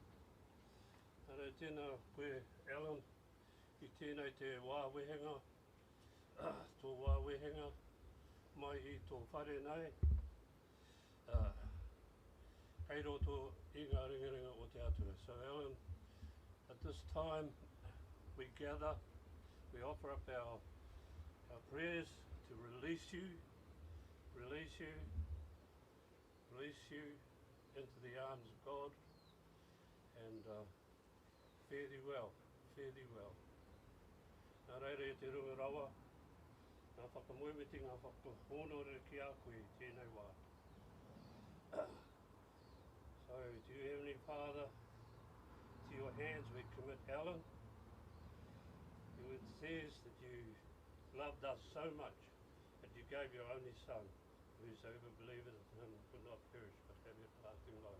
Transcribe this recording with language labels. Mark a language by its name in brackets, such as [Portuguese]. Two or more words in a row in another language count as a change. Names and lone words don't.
[Māori] Nā reira tēnā koe Alan I tēnei te wāwehenga, tō wāwehenga mai I tō whare nei. Hei roto I ngā ringaringa o te atua. [English] So Alan, at this time we gather, we offer up our prayers to release you into the arms of God, and fare thee well, fare thee well. [Māori] Nā reira e te runga rawa, ngā whakamoemiti, ngā whakahonore ki a koe tēnei wā. [English] So, to you, Heavenly Father, to your hands we commit Alan. It says that you loved us so much that you gave your only Son, whosoever believeth in him would not perish but have everlasting life.